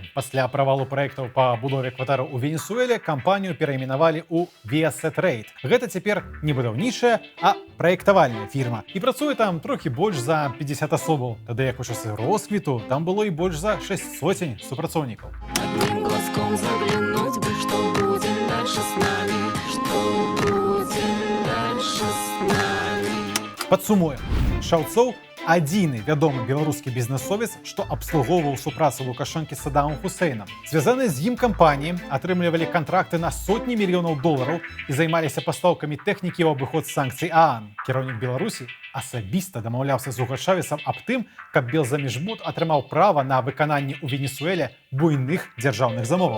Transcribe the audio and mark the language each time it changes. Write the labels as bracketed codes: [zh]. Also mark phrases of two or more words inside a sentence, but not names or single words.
[be] Пасля правалу праектаў па будове кватэраў у Венесуэле кампанію перайменавалі ў Viasat Trade. Гэта цяпер не будаўнічая, а праектавальная фірма. І працуе там трохі больш за 50 асобаў. Тады як у часы росквіту там было і больш за 600 супрацоўнікаў. [ru] Одним глазком заглянуть бы, что будет дальше с нами, что будет дальше с нами. [be] Падсумуем. Шаўцоў адзіны вядомы беларускі бізнесовец, што абслугоўваў супрацу Лукашэнкі з Саддамом Хусейнам. Звязаныя з ім кампаніі атрымлівалі кантракты на сотні мільёнаў долараў і займаліся пастаўкамі тэхнікі ў абыход санкцый ААН. Кіраўнік Беларусі асабіста дамаўляўся з Угашавісам аб тым, каб Белзамежбуд атрымаў права на выкананне ў Венесуэле буйных дзяржаўных замоваў.